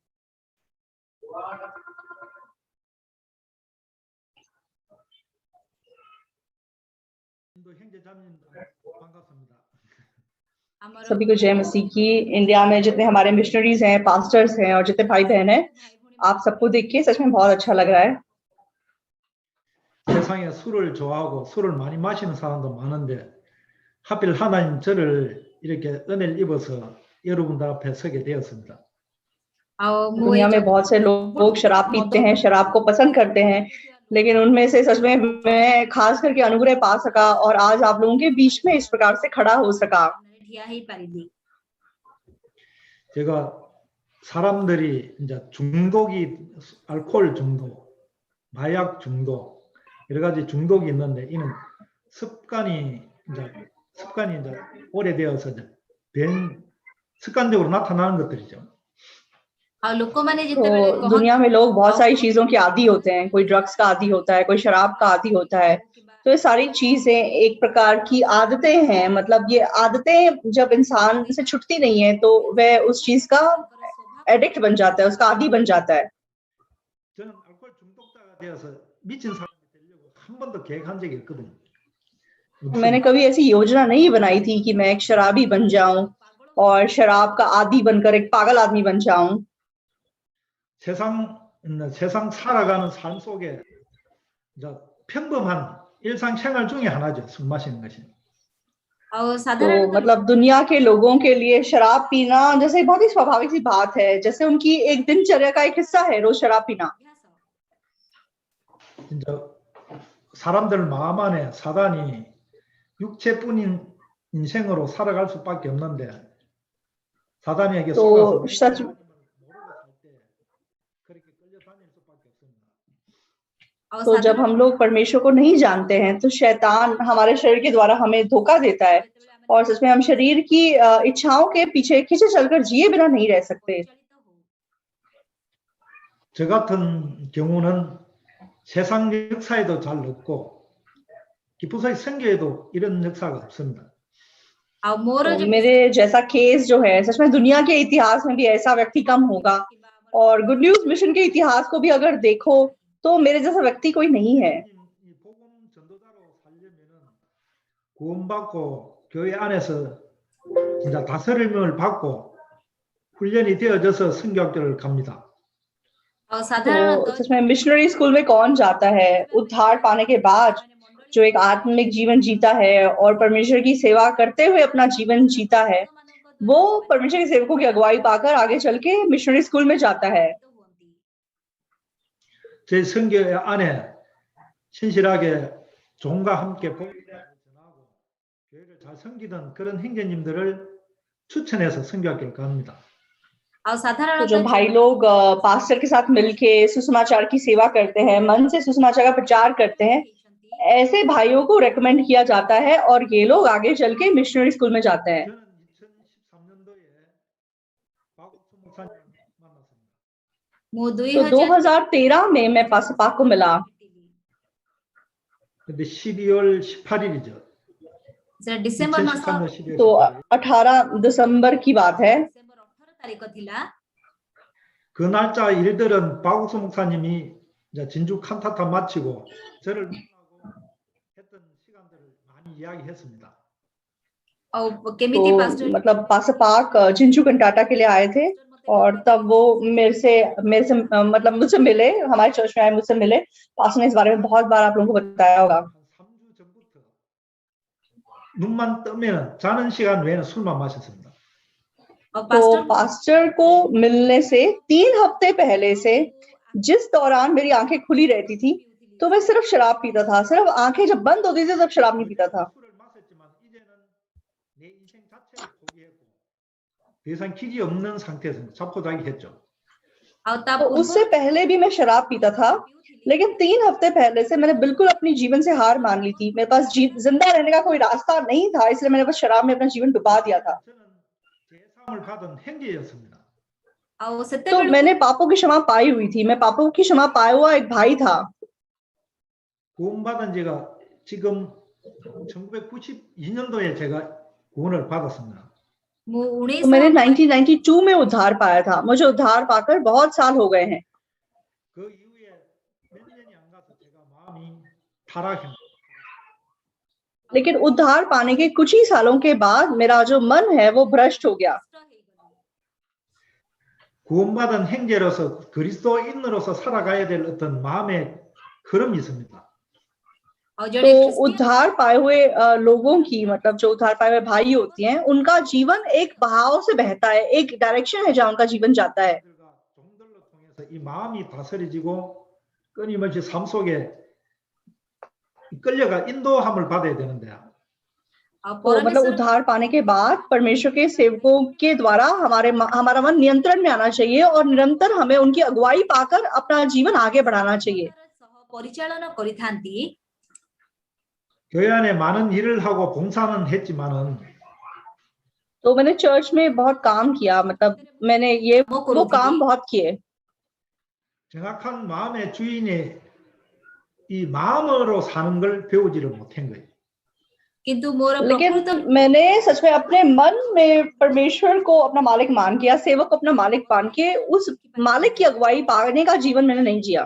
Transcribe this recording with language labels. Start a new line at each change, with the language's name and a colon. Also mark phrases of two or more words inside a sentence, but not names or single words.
Hindi: सभी को जय मसीह की। इंडिया में जितने हमारे मिशनरीज हैं, पास्टर्स हैं और जितने भाई बहन हैं, आप सबको देख के सच में बहुत अच्छा लग रहा है।
Korean: 세상에 술을 좋아하고 술을 많이 마시는 사람도 많은데 하필 하나님 저를 이렇게 은혜를 입어서 여러분들 앞에 서게 되었습니다.
Hindi: दुनिया में बहुत से लोग शराब पीते हैं, शराब को पसंद करते हैं, लेकिन उनमें से सच में मैं खास करके अनुग्रह पा सका और आज आप लोगों के बीच में इस प्रकार से खड़ा हो सका।
Korean: 제가 사람들이 이제 중독이 알코올 중독, 마약 중독, 여러 가지 중독이 있는데 이는 습관이 이제 오래되어서 습관적으로 나타나는 것들이죠.
Hindi: तो दुनिया में लोग बहुत सारी चीजों के आदी होते हैं, कोई ड्रग्स का आदी होता है, कोई शराब का आदी होता है। तो ये सारी चीजें एक प्रकार की आदतें हैं, मतलब ये आदतें जब इंसान से छूटती नहीं है तो वह उस चीज का एडिक्ट बन जाता है, उसका आदी बन जाता है।
Korean: 저는 알코올 중독자가 되어서 미친 사람이 되려고 한 번도 계획한 적이 없거든요.
Hindi: मैंने कभी ऐसी योजना नहीं बनाई थी कि मैं एक शराबी बन जाऊं और शराब का आदी बनकर एक पागल आदमी बन जाऊं।
Korean: 세상 살아가는 삶 속에 평범한 일상생활 중에 하나죠. 술 마시는 것이.
Hindi: तो मतलब दुनिया के लोगों के लिए शराब पीना जैसे बहुत ही स्वाभाविक सी बात है, जैसे उनकी एक दिनचर्या का एक हिस्सा है रोज शराब पीना।
Korean: 사람들 마음 안에 사단이 육체뿐인 인생으로 살아갈 수밖에 없는데 사단에게 속아서
Hindi: तो जब हम लोग परमेश्वर को नहीं जानते हैं तो शैतान हमारे शरीर के द्वारा हमें धोखा देता है और सच में हम शरीर की इच्छाओं के पीछे खींचे चलकर जिए बिना नहीं रह सकते।
Korean: 저 같은 경우는 세상 역사에도 잘 없고 기쁘사의 성경에도 이런 역사가 없습니다.
Hindi: तो मेरे जैसा केस जो है, सच में दुनिया के इतिहास में भी ऐसा व्यक्ति कम होगा और गुड न्यूज मिशन के इतिहास को भी अगर देखो तो मेरे जैसा व्यक्ति कोई नहीं है।
Korean: 구원받고 교회 안에서 진짜 다스림을 받고 훈련이 되어져서 선교학교를 갑니다.
Hindi: तो सच में
English: missionary school
Hindi: में कौन जाता है उद्धार पाने के बाद, जो एक आत्मिक जीवन जीता है और परमेश्वर की सेवा करते हुए अपना जीवन जीता है, वो परमेश्वर के सेवकों की अगुवाई पाकर आगे चल के
English: missionary school
Hindi: में जाता है।
Korean: 제 선교 안에 신실하게 종과 함께 복음을 전하고 교회를 잘 섬기던 그런 형제님들을 추천해서 선교학교를 갑니다.
Hindi: तो जो भाई लोग पास्टर के साथ मिलके सुसमाचार की सेवा करते हैं, मन से सुसमाचार का प्रचार करते हैं, ऐसे भाइयों को रेकमेंड किया जाता है और ये लोग आगे चल के
English: missionary school
Hindi: में जाते हैं। तो 2013 में मैं पास्टर पाक को मिला।
Korean: 12월 18일이죠.
Hindi: तो 18 दिसंबर की बात है।
Korean: 그 날짜 일들은 박옥수 목사님이 이제 진주 칸타타 마치고 저를 만나고 했던 시간들을 많이 이야기했습니다.
Hindi: तो मतलब पास्टर पाक जिंजू कंटाटा के लिए आए थे और तब वो मेरे से मतलब मुझसे मिले, हमारे चर्च में आए, मुझसे मिले। पास्टर ने इस बारे में बहुत बार आप लोगों को बताया होगा। 눈만 뜨면 자는 시간 외에는 술만 마셨습니다. तो पास्टर को मिलने से 3 हफ्ते पहले से जिस दौरान मेरी आंखें खुली रहती थी तो मैं सिर्फ शराब पीता था। सिर्फ आंखें जब बंद होती थी तब शराब नहीं पीता था। तो उससे पहले भी मैं शराब पीता था, लेकिन 3 हफ्ते पहले से मैंने बिल्कुल अपनी जीवन से हार मान ली थी। मेरे पास जिंदा रहने का कोई रास्ता नहीं था, इसलिए मैंने बस शराब में अपना जीवन डुबा दिया था। तो मैंने पापों की क्षमा पाई हुई थी, मैं पापों की क्षमा पाया हुआ एक भाई था।
Korean: 구원받은 지가 지금 1992년도에 제가 구원을 받았습니다.
Hindi: तो मैंने 1992 में उद्धार पाया था. मुझे उद्धार पाकर बहुत साल हो गए हैं.
Korean: 그 이후에 몇 년이 안 가서 제가 마음이 타락했습니다.
Hindi: लेकिन उद्धार पाने के कुछ ही सालों के बाद मेरा जो मन है वो भ्रष्ट हो गया.
Korean: 구원받은 형제로서 그리스도인으로서 살아가야 될 어떤 마음의 흐름이 있습니다.
Hindi: तो उद्धार पाए हुए लोगों की मतलब जो उद्धार पाए हुए भाई होती हैं उनका जीवन एक बहाव से बहता है. एक डायरेक्शन है जहाँ उनका जीवन जाता है.
Korean: 종들로 통해서 이 마음이 다스려지고 끊임없이 삶 속에 끌려가 인도함을 받아야 되는데
Hindi: तो मतलब उद्धार पाने के बाद परमेश्वर के सेवकों के द्वारा हमारा मन नियंत्रण में आना चाहिए और निरंतर हमें उनकी अगुवाई पाकर अपना जीवन आगे बढ़ाना चाहिए. परिचालन करिथांती.
Korean: 교회 안에 많은 일을 하고 봉사는 했지만은
Hindi: तो मैंने चर्च में बहुत काम किया. मतलब मैंने ये वो काम बहुत किए.
Korean: 정확한 마음의 주인이 이 마음으로 사는 걸 배우지를 못한 거예요. किंतु मोर
Hindi: लेकिन मैंने सच में अपने मन में परमेश्वर को अपना मालिक मान के या सेवक को अपना मालिक मान के उस मालिक की अगुवाई पाने का जीवन मैंने नहीं जिया.